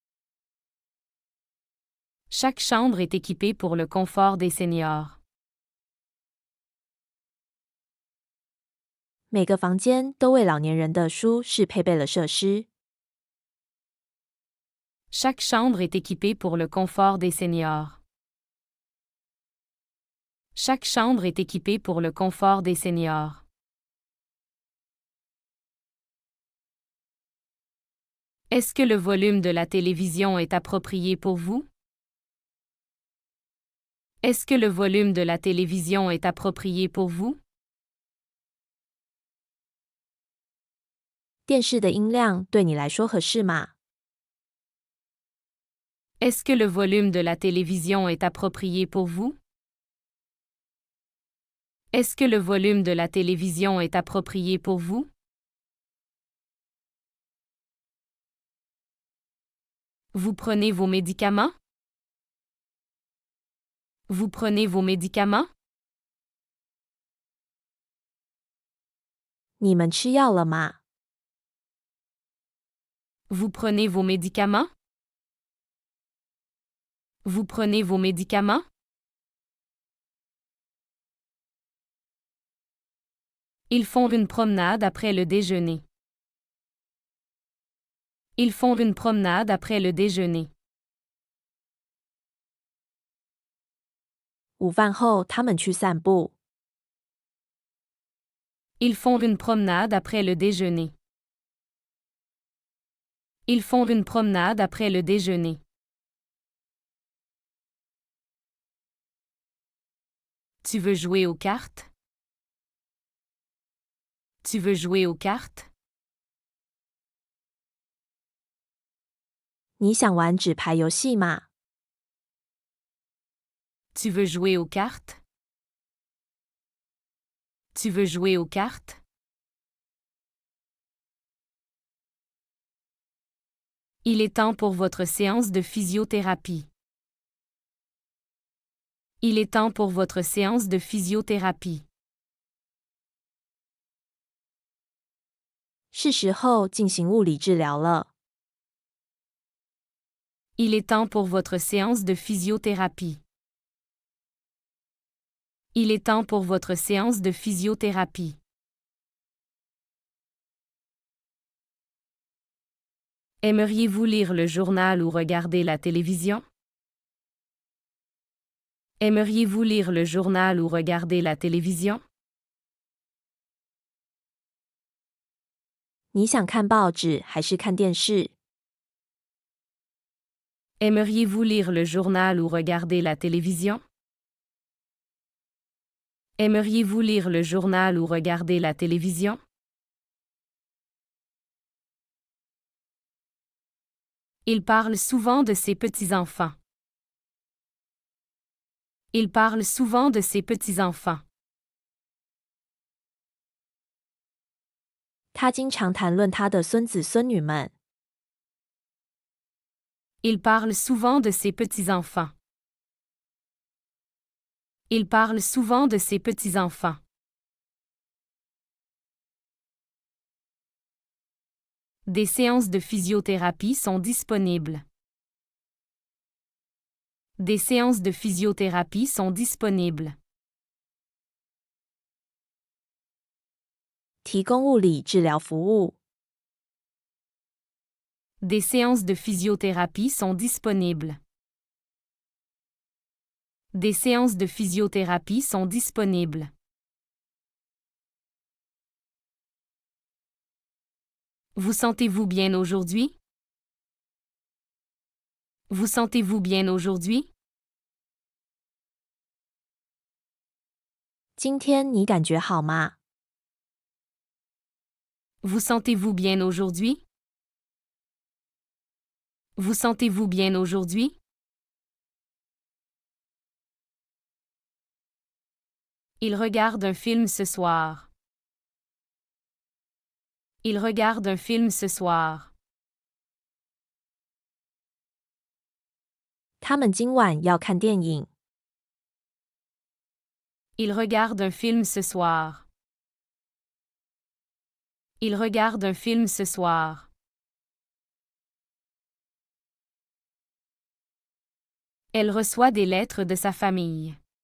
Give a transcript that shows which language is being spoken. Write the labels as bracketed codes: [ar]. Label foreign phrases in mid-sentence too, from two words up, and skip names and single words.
[fr] Chaque chambre est équipée pour le confort des seniors. [zh] 每个房间都为老年人的舒适配备了设施。 [fr] Chaque chambre est équipée pour le confort des seniors. Chaque chambre est équipée pour le confort des seniors. Est-ce que le volume de la télévision est approprié pour vous? Est-ce que le volume de la télévision est approprié pour vous? [zh] 电视的音量对你来说合适吗？ [fr] Est-ce que le volume de la télévision est approprié pour vous? Est-ce que le volume de la télévision est approprié pour vous? Vous prenez vos médicaments? Vous prenez vos médicaments? [zh] 你们吃药了吗？ [fr] Vous prenez vos médicaments? Vous prenez vos médicaments? Ils font une promenade après le déjeuner. Ils font une promenade après le déjeuner. [zh] 午饭后他们去散步。 [fr] Ils font une promenade après le déjeuner. Ils font une promenade après le déjeuner. Tu veux jouer aux cartes? Tu veux jouer aux cartes? [zh] 你想玩纸牌游戏吗？ [fr] Tu veux jouer aux cartes? Tu veux jouer aux cartes? Il est temps pour votre séance de physiothérapie. Il est temps pour votre séance de physiothérapie. [zh] 是时候进行物理治疗了。 [fr] Il est temps pour votre séance de physiothérapie. Il est temps pour votre séance de physiothérapie. Aimeriez-vous lire le journal ou regarder la télévision? Aimeriez-vous lire le journal ou regarder la télévision? [zh] 你想看报纸还是看电视？ [fr] Aimeriez-vous lire le journal ou regarder la télévision? Aimeriez-vous lire le journal ou regarder la télévision? Il parle souvent de ses petits-enfants. Il parle souvent de ses petits-enfants. [zh] 他经常谈论他的孙子孙女们。 [fr] Il parle souvent de ses petits-enfants. Il parle souvent de ses petits-enfants. Des séances de physiothérapie sont disponibles. Des séances de physiothérapie sont disponibles. [zh] 提供物理治疗服务。 [fr] Des séances de physiothérapie sont disponibles. Des séances de physiothérapie sont disponibles. Vous sentez-vous bien aujourd'hui? Vous sentez-vous bien aujourd'hui? [zh] 今天你感觉好吗？ [fr] Vous sentez-vous bien aujourd'hui? Vous sentez-vous bien aujourd'hui? Il regarde un film ce soir. Il regarde un film ce soir. [zh] 他们今晚要看电影。 [fr] Il regarde un film ce soir. Il regarde un film ce soir. Elle reçoit des lettres de sa famille.